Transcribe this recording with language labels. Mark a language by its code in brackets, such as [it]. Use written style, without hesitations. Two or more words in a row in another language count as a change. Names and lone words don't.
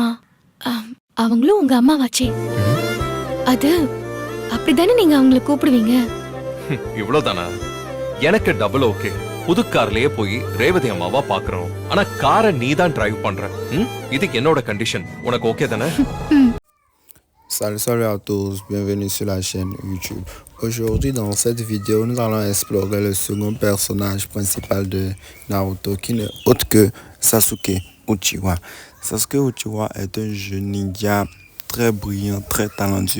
[ta] அவங்களும் உங்க அம்மாவாச்சே. அது அப்படிதானே நீங்க அவங்களை கூப்பிடுவீங்க? இவ்வளவுதானா? எனக்கு [en] double okay. [ta] புது கார்லயே போய் ரேவதி அம்மாவா பாக்குறோம். ஆனா காரை நீ தான் டிரைவ் பண்ற. இதுக்கு என்னோட கண்டிஷன். உனக்கு ஓகே தானே? [fr] Salut à tous, bienvenue sur la chaîne YouTube. Aujourd'hui dans cette vidéo, nous allons explorer le second personnage principal de Naruto qui n'est autre que Sasuke Uchiwa. Sasuke Uchiwa est un jeune ninja très brillant, très talentueux.